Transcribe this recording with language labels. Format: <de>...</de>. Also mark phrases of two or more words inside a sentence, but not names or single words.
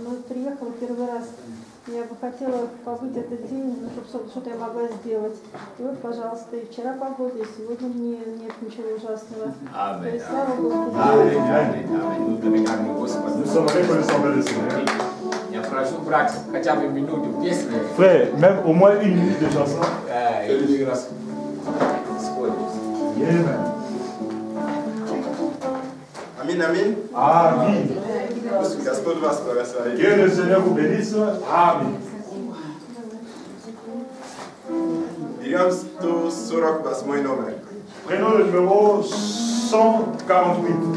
<ru>Но приехала первый раз, я бы хотела побыть этот день, ну, чтобы что-то я могла сделать. И вот, пожалуйста, и вчера погода, и сегодня нет ничего ужасного. То есть, слава Богу. Я прошу брать хотя бы минуту песни.</ru> <fr>Frère, même au moins une minute de chanson. Amen. Amin, amin. Amin. Que le Seigneur vous bénisse. Amin. Prenons le numéro 148.</fr>